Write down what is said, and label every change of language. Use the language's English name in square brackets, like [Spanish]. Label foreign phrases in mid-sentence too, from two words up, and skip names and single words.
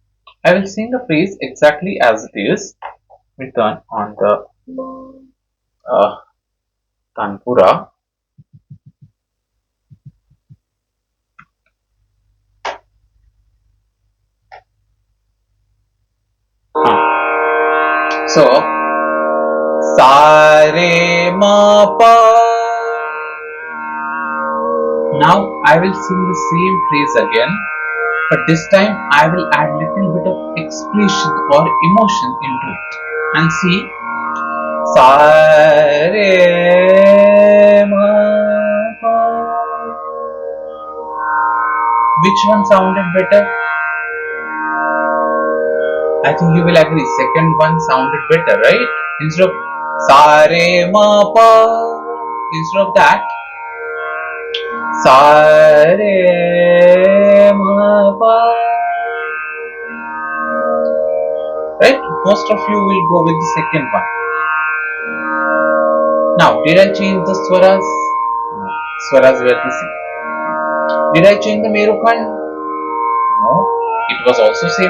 [English] I will sing a phrase exactly as it is written on the uh, Tanpura. So, sa re ma pa. Now I will sing the same phrase again, but this time I will add little bit of expression or emotion into it. And see, sa re ma pa. Which one sounded better? I think you will agree. Second one sounded better, right? Instead of sa re ma pa, instead of that, sa re ma pa. Right? Most of you will go with the second one. Now, did I change the swaras? No. Swaras were the same. Did I change the Merukhand? No. It was also same.